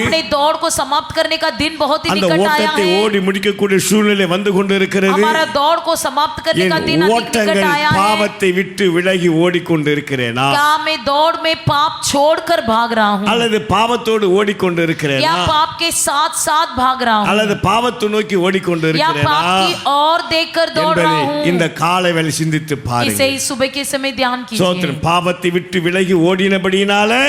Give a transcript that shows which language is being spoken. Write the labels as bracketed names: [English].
[Hindi] अपने दौड़ को समाप्त करने का दिन बहुत ही [Tamil] அந்த [Hindi] निकट आया [Tamil] ஓட்டத்தை [Hindi] है। [Tamil] ஓடி முடிக்கக்கூடிய சூழ்நிலை வந்து கொண்டு இருக்கிறது. [Hindi] हमारा दौड़ को समाप्त करने का दिन [Tamil] என் [Hindi] अधिक निकट [Tamil] ஓட்டங்கள் [Hindi] आया है। [Tamil] பாவத்தை விட்டு விலகி ஓடிக்கொண்டு இருக்கிறேனா, [Hindi] क्या मैं दौड़ में पाप छोड़कर भाग रहा हूँ, [Tamil] அல்லது பாவத்தோடு ஓடிக்கொண்டு [Hindi] या [Tamil] இருக்கிறேனா, [Hindi] पाप के साथ साथ भाग रहा हूँ, [Tamil] அல்லது பாவத்தை நோக்கி ஓடிக்கொண்டு [Hindi] या [Tamil] இருக்கிறேனா [Hindi] पाप की ओर देखकर दौड़ रहा [Tamil] என்பதை இந்த [Hindi] हूँ? [Tamil] காலை வேளை சிந்தித்து [Hindi] इसे [Tamil] பாருங்கள். [Hindi] इस सुबह के समय ध्यान [Tamil] சோத்திரம், [Hindi] कीजिए। [Tamil] பாவத்தை விட்டு விலகி ஓடினபடியினால